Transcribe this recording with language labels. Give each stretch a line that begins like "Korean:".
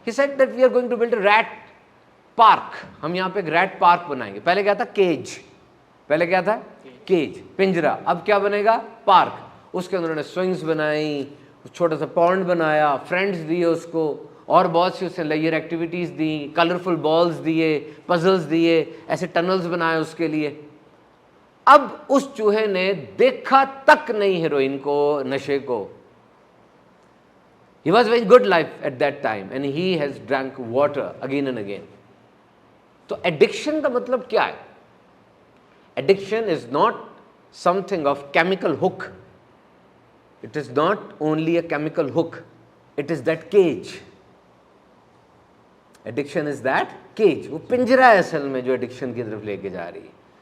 English: He said that we are going to build a rat park.
Hindi: हम यहाँ पे एक rat park बनाएंगे। पहले क्या था? केज। पहले क्या था? केज, पिंजरा। अब क्या बनेगा? पार्क। उसके अंदर उन्होंने स्विंग्स बनाई, छोटा सा पॉन्ड बनाया, फ्रेंड्स दिए उसको, और बहुत सी उसने लेयर एक्टिविटीज़ दी, कलरफुल बॉल्स दिए, पजल्स दिए, ऐसे टनल्स बनाए उसके लिए। अब उस चूहे ने देखा तक नहीं हेरोइन को, नशे को।
English: He was very good life at that time and he has drank water again and again.
Hindi: तो एडिक्शन का मतलब क्या है?
English: Addiction is not something of chemical hook. It is not only a chemical hook, it is that cage. Addiction is that cage.
Hindi: वो पिंजरा है असल में जो एडिक्शन की तरफ लेके जा रही है.